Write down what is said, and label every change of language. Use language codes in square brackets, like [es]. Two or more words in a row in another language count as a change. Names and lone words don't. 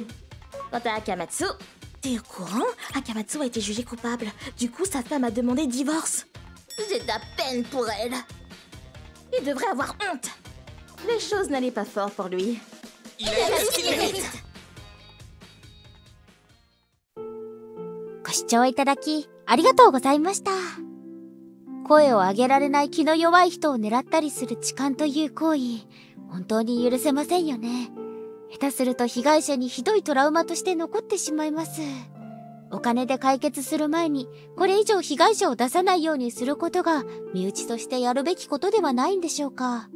[fr] Quant à Akamatsu, t'es au courant? Akamatsu a été jugé coupable. Du coup, sa femme a demandé divorce. J'ai de la peine pour elle. Il devrait avoir honte. Les choses n'allaient pas fort pour lui. Il a ce qu'il mérite. [ja] 聴いただき、ありがとうございました。声を上げられない気の弱い人を狙ったりする痴漢という行為、本当に許せませんよね。下手すると被害者にひどいトラウマとして残ってしまいます。お金で解決する前に、これ以上被害者を出さないようにすることが、身内としてやるべきことではないんでしょうか。